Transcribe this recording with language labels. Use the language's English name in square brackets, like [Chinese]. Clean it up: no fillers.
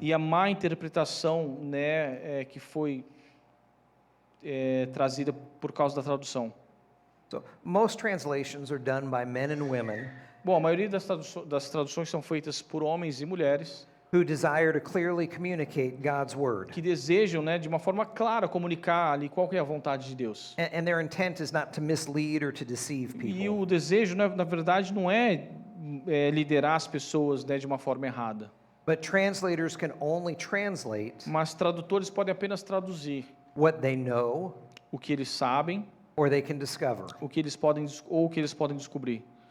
[Portuguese] E a má interpretação, né, que foi trazida por causa da tradução. [English] So most translations are done by men and women [Portuguese] Bom, a maioria das traduções são feitas por homens e mulheres [English] who desire to clearly communicate God's word. [Portuguese] que desejam, né, de uma forma clara comunicar ali qual que é a vontade de Deus. [English] And their intent is not to mislead or to deceive [Portuguese] E [English] people. [Portuguese] o desejo, né, na verdade, não é liderar as pessoas, né, de uma forma errada. [English] But translators can only translate [Portuguese] Mas tradutores podem apenas traduzir [English] what they know [Portuguese] o que eles sabem, [English] or they can discover. [Portuguese] o que eles podem descobrir.